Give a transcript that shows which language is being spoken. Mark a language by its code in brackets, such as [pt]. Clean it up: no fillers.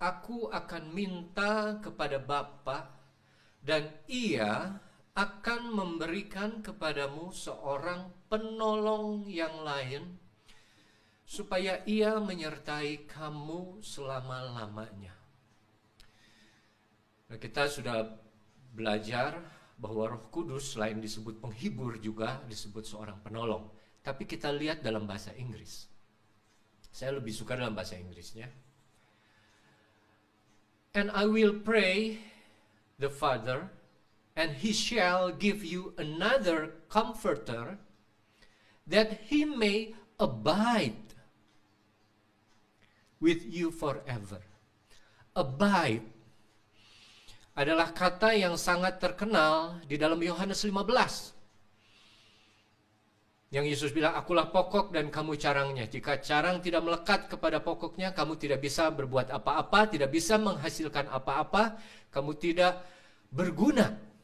[id] Aku akan minta kepada Bapa dan Ia akan memberikan kepadamu seorang penolong yang lain, supaya Ia menyertai kamu selama-lamanya. Nah, kita sudah belajar bahwa Roh Kudus selain disebut penghibur juga disebut seorang penolong. Tapi kita lihat dalam bahasa Inggris. Saya lebih suka dalam bahasa Inggrisnya. [en] And I will pray the Father, and he shall give you another comforter, that he may abide with you forever. [id] Abide adalah kata yang sangat terkenal di dalam Yohanes 15. Yang Yesus bilang, akulah pokok dan kamu carangnya. Jika carang tidak melekat kepada pokoknya, kamu tidak bisa berbuat apa-apa, tidak bisa menghasilkan apa-apa, kamu tidak berguna.